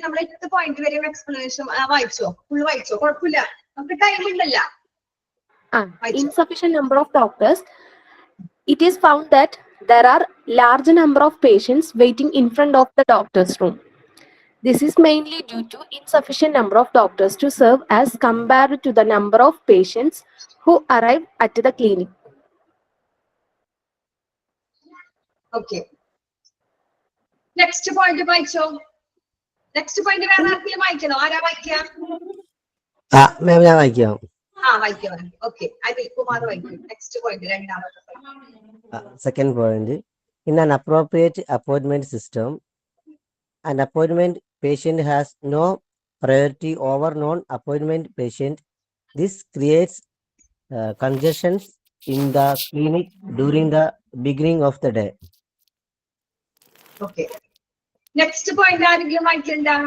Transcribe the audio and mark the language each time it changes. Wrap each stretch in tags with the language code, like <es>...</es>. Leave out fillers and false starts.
<ml>നമ്മൾ 8 പോയിന്റ് വരെയും എക്സ്പ്ലനേഷൻ വായിച്ചോ? ഫുൾ വായിച്ചോ? കുഴപ്പമില്ല, നമുക്ക് ടൈം ഉണ്ടല്ല.</ml> <en>Insufficient number of doctors. It is found that there are large number of patients waiting in front of the doctor's room. This is mainly due to insufficient number of doctors to serve as compared to the number of patients who arrive at the clinic. Okay. Next point</en> <ml>വായിച്ചോ. Next point വേറെ ആർക്കെങ്കിലും വായിക്കണോ? ആരാ വായിക്കാം? മാം ഞാൻ വായിക്കാം. വായിക്കാം. Okay, Anilkumar വായിക്കും. Next point, രണ്ടാമത്തെ point.</ml> <en>Second point, in an appropriate appointment system, an appointment patient has no priority over non-appointment patient. This creates congestions in the clinic during the beginning of the day. Okay.</en> <ml>Next point ആരെങ്കിലും വായിക്കണ്ട?</ml>